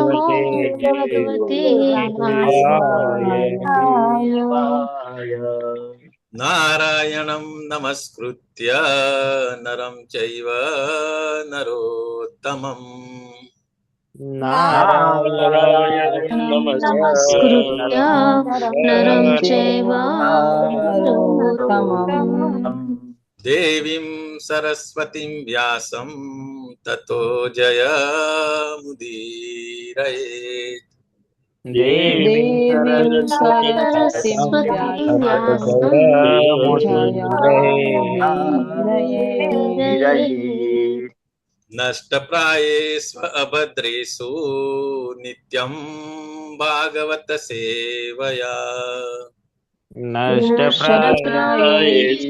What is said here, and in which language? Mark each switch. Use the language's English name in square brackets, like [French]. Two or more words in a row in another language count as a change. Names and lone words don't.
[Sanskrit] ભગવતે વાસુદેવાય. નારાયણં નમસ્કૃત્ય નરં ચૈવ નરોત્તમં નારાયણ नमस्कृत्य नरं चैव नरोत्तमम् દેવીં સરસ્વતીં વ્યાસં તતો જયમુદીરયેત. દેવી सरस्वती व्यासं નષ્ટપ્રાયેષ્વ અભદ્રેષુ નિત્યં ભાગવત સેવયા. નષ્ટપ્રાયેષુ